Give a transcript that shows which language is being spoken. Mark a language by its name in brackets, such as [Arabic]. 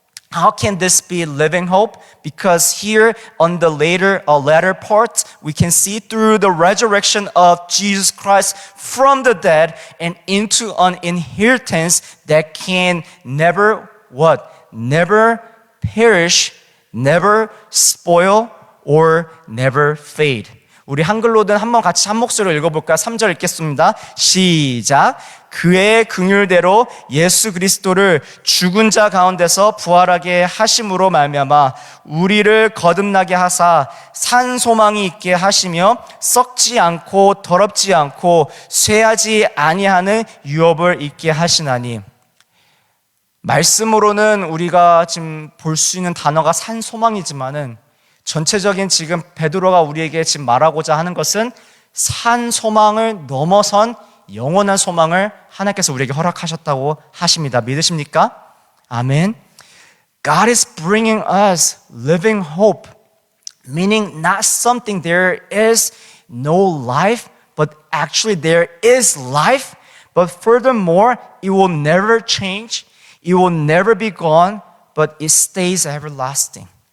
[English] How can this be living hope? Because here on the latter part, we can see through the resurrection of Jesus Christ from the dead and into an inheritance that can never perish, never spoil, or never fade. [Korean] 우리 한글로든 한번 같이 한 목소리로 읽어볼까요? 3절 읽겠습니다. 시작. 그의 긍휼대로 예수 그리스도를 죽은 자 가운데서 부활하게 하심으로 말미암아 우리를 거듭나게 하사 산 소망이 있게 하시며 썩지 않고 더럽지 않고 쇠하지 아니하는 유업을 있게 하시나니. 말씀으로는 우리가 지금 볼 수 있는 단어가 산 소망이지만은 전체적인 지금 베드로가 우리에게 지금 말하고자 하는 것은 산 소망을 넘어선 영원한 소망을 하나님께서 우리에게 허락하셨다고 하십니다. 믿으십니까? [English] Amen. God is bringing us living hope, meaning not something there is no life, but actually there is life. But furthermore, it will never change. It will never be gone, but it stays everlasting.